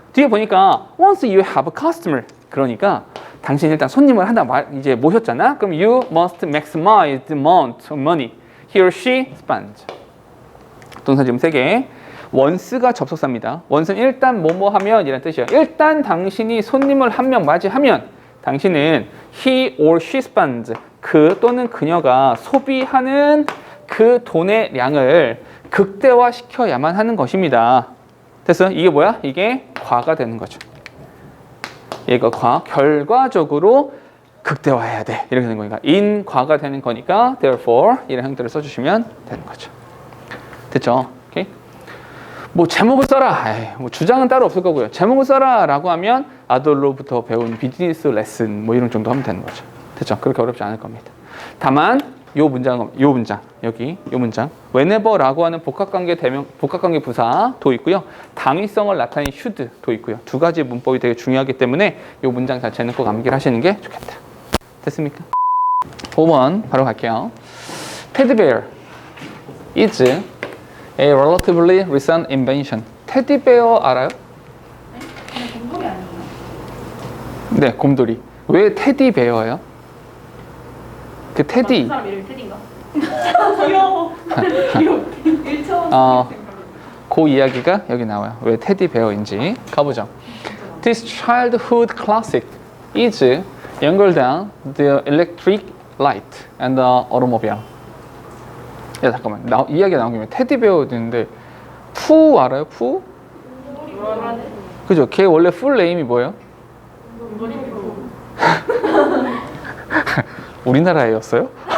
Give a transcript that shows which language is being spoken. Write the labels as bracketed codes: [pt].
[en] 뒤에 보니까 once you have a customer. [ko] 그러니까 당신이 일단 손님을 하나 이제 모셨잖아. 그럼 [en] you must maximize the amount of money he or she spends. [ko] 동사 지금 3개. once가 접속사입니다. once는 일단 뭐뭐 하면 이라는 뜻이에요. 일단 당신이 손님을 한 명 맞이하면 당신은 [en] he or she spends [ko] 그 또는 그녀가 소비하는 그 돈의 양을 극대화시켜야만 하는 것입니다. 됐어요? 이게 뭐야? 이게 과가 되는 거죠. 얘가 과, 결과적으로 극대화해야 돼. 이렇게 되는 거니까 in 과가 되는 거니까 therefore 이런 형태를 써주시면 되는 거죠. 됐죠? 오케이? 뭐 제목을 써라. 에이, 뭐 주장은 따로 없을 거고요. 제목을 써라라고 하면 아돌로부터 배운 비즈니스 레슨 뭐 이런 정도 하면 되는 거죠. 됐죠? 그렇게 어렵지 않을 겁니다. 다만 요 문장 여기 요 문장 whenever라고 하는 복합관계 부사도 있고요. 당위성을 나타내는 should도 있고요. 두 가지 문법이 되게 중요하기 때문에 요 문장 자체는 꼭 암기를 하시는 게 좋겠다. 됐습니까? 5번 바로 갈게요. [en] Teddy bear is a relatively recent invention. [ko] 테디 베어 알아요? 네? 곰돌이 아니에요? 네, 곰돌이. 왜 테디 베어예요? 그 테디. 사람 이름이 테디인가? 귀여워. 귀여워. 1차원 그 이야기가 여기 나와요. 왜 테디 베어인지 가보죠. [en] This childhood classic is younger than the electric light and the automobile. [ko] 야 잠깐만, 이야기가 나온 김에 테디 베어 있는데 푸 알아요? 푸? 그죠? 걔 원래 풀 네임이 뭐예요? 우리나라애였어요?